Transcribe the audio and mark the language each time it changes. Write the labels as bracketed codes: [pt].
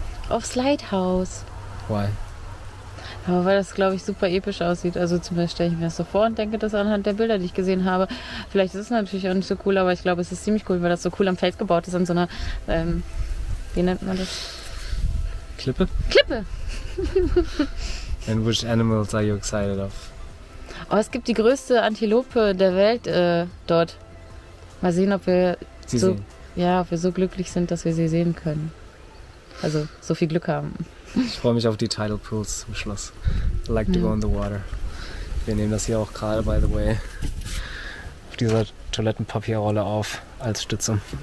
[de] Aufs Lighthouse. [en] Why? [de] Aber weil das, glaube ich, super episch aussieht. Also zumindest stelle ich mir das so vor und denke das anhand der Bilder, die ich gesehen habe. Vielleicht ist es natürlich auch nicht so cool, aber ich glaube, es ist ziemlich cool, weil das so cool am Fels gebaut ist, an so einer, wie nennt man das? Klippe? Klippe! [en] And which animals are you excited of? [de] Oh, es gibt die größte Antilope der Welt dort. Mal sehen, ob wir ob wir so glücklich sind, dass wir sie sehen können. Also so viel Glück haben. Ich freue mich auf die Tidal Pools zum Schluss. [en] I like to go in the water. [de] Wir nehmen das hier auch gerade, [en] by the way, [de] auf dieser Toilettenpapierrolle auf als Stütze.